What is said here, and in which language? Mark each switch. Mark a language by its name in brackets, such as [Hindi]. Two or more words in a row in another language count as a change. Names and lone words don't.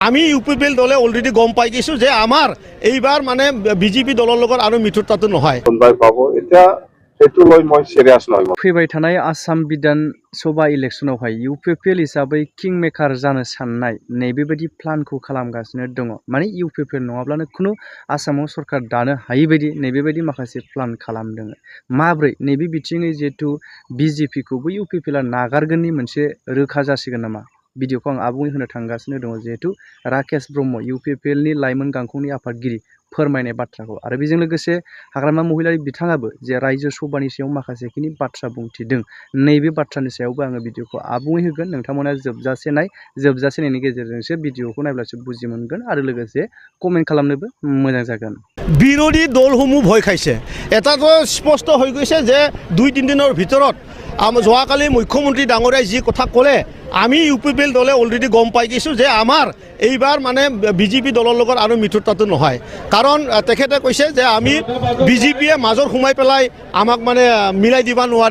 [Assamese] আমি ইউপিপিএল দলে অলরেডি গম পাই গৈছো যে আমাৰ এইবাৰ মানে বিজেপি দলৰ লগত আৰু মিত্ৰতাটো নহয়। কোনবাই পাব এতিয়া সেইটো লৈ মই সিৰিয়াছ নহয়। [Bodo] फैबाय थानाय आसाम बिधान सभा इलेक्शनावहाय इउपिपिएल हिसाबै किं मेकार जानो साननाय नैबेबायदि प्लानखौ खालामगासिनो दङ। माने इउपिपिएल नङाब्लानो खुनु आसामाव सरकार दानो हायि बायदि नैबेबायदि माखासे प्लान खालामदों। माब्रै नैबे बिथिङै जिहेतु बिजेपिखौबो इउपिपिएलआ नागारगोननि मोनसे रोखा जासिगोन नामा? भिडिअखौ आं आबुङै होनो थांगासिनो दङ जिहेतु राकेश ब्रह्म इउपिपिएलनि लाइमोन गांखंनि आफादगिरि फोरमायनाय बाथ्राखौ आरो बेजों लोगोसे हाग्रामा महिलारि बिथाङाबो जे रायजो सभानि सायाव माखासेखिनि बाथ्रा बुंथिदों नैबे बाथ्रानि सायावबो आङो भिडिअखौ आबुङै होगोन। नोंथांमोना जोबजासे नायनि गेजेरजोंसो भिडिअखौ नायब्लासो बुजि मोनगोन आरो लोगोसे कमेन्ट खालामनोबो मोजां जागोन। [Assamese] বিৰোধী দলসমূহ ভয় খাইছে। এটাতো স্পষ্ট হৈ গৈছে যে 2-3 দিনৰ ভিতৰত যোৱাকালি মুখ্যমন্ত্ৰী ডাঙৰীয়াই যি কথা ক'লে আমি ইউপিপিএল দলে অলৰেডি গম পাই গৈছো যে আমাৰ এইবাৰ মানে বিজেপি দলৰ লগত আৰু মিত্ৰতাটো নহয়। কাৰণ তেখেতে কৈছে যে আমি বিজেপিয়ে মাজত সোমাই পেলাই আমাক মানে মিলাই দিব নোৱাৰে।